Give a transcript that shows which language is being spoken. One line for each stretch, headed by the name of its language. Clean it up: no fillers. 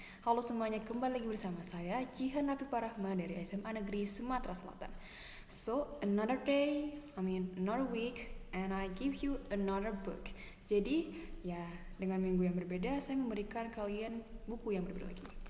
Indonesian: Halo semuanya, kembali lagi bersama saya Jihan Rapi Parahma dari SMA Negeri Sumatera Selatan.
English: So, another day, another week, and I give you another book.
Indonesian: Jadi, ya dengan minggu yang berbeda, saya memberikan kalian buku yang berbeda lagi.